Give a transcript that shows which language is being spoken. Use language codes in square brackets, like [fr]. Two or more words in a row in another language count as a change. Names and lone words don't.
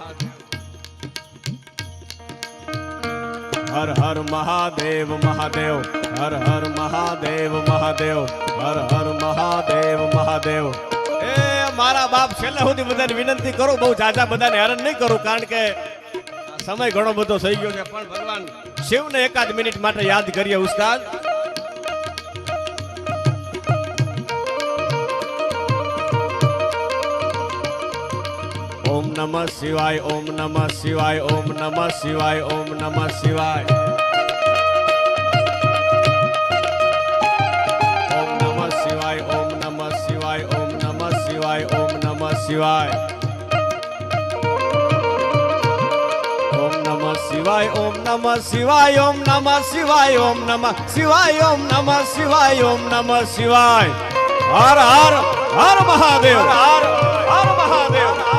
[gu] હર હર મહાદેવ મહાદેવ હર હર મહાદેવ મહાદેવ હર હર મહાદેવ મહાદેવ એ મારા બાપ છેલ્લે સુધી બધાને વિનંતી કરું બહુ જાજા બધાને હેરાન નહીં કરું કારણ કે સમય ઘણો બધો થઈ ગયો છે પણ ભગવાન શિવને એકાદ મિનિટ માટે યાદ કરીએ ઉસ્તાદ [sa] ओम नमः शिवाय ओम नमः शिवाय ओम नमः शिवाय ओम नमः शिवाय ओम नमः शिवाय ओम नमः शिवाय ओम नमः शिवाय ओम नमः શિવાય. ઓમ નમઃ શિવાય, ઓમ નમઃ શિવાય, ઓમ નમઃ શિવાય, ઓમ નમઃ શિવાય, ઓમ નમઃ શિવાય, ઓમ નમઃ શિવાય. [gu] હર હર હર મહાદેવ, હર હર મહાદેવ.